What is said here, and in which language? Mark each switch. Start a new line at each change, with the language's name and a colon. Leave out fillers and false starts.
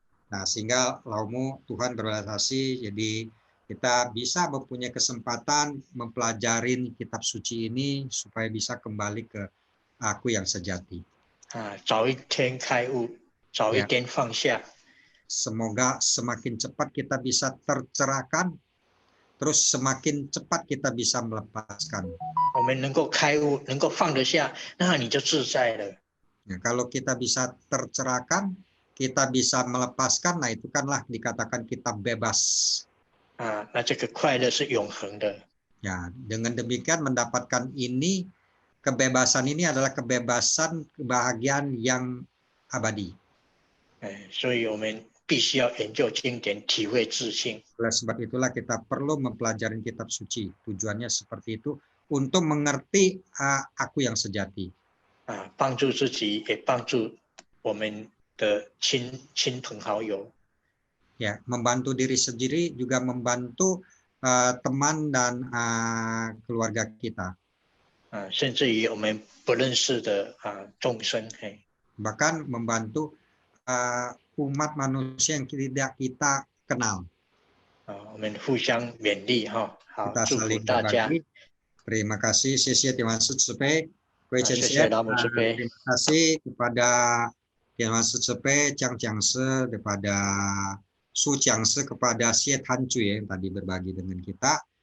Indonesian: Nah, sehingga Laumu Tuhan berbelas kasih, jadi kita bisa mempunyai kesempatan mempelajari kitab suci ini supaya bisa kembali ke aku yang sejati.
Chinese: 早一天开悟，早一天放下。
Indonesian: Semoga semakin cepat kita bisa tercerahkan, terus semakin cepat kita bisa melepaskan.
Chinese: 我们能够开悟，能够放得下，那你就自在了。
Indonesian: Ya, kalau kita bisa tercerahkan, kita bisa melepaskan, nah itu kanlah dikatakan kita bebas.
Chinese: 啊，那这个快乐是永恒的。
Indonesian: Ya, dengan demikian mendapatkan ini, kebebasan ini adalah kebebasan kebahagiaan yang abadi.
Chinese: 所以我们必须要研究经典，体会自性。
Indonesian: Oleh sebab itulah kita perlu mempelajari kitab suci. Tujuannya seperti itu untuk mengerti aku yang sejati.
Chinese: 帮助自己，也帮助我们的亲朋好友。
Indonesian: Ya, membantu diri sendiri juga membantu teman dan keluarga kita.
Chinese: 甚至于我们不认识的众生。
Indonesian: Bahkan membantu umat manusia yang tidak kita kenal.
Chinese: 我们互相勉励哈，好，
Indonesian: Kita
Chinese: 祝福
Indonesian: saling
Chinese: 大家。
Indonesian: berbagi. Terima kasih,
Chinese: 谢谢
Indonesian: Tuan Sucepe.
Chinese: 谢谢老母慈悲。
Indonesian: Terima kasih kepada Tuan Sucepe, Chang Jiangse, kepada Su Jiangse, kepada Xie Tanju yang tadi berbagi dengan kita.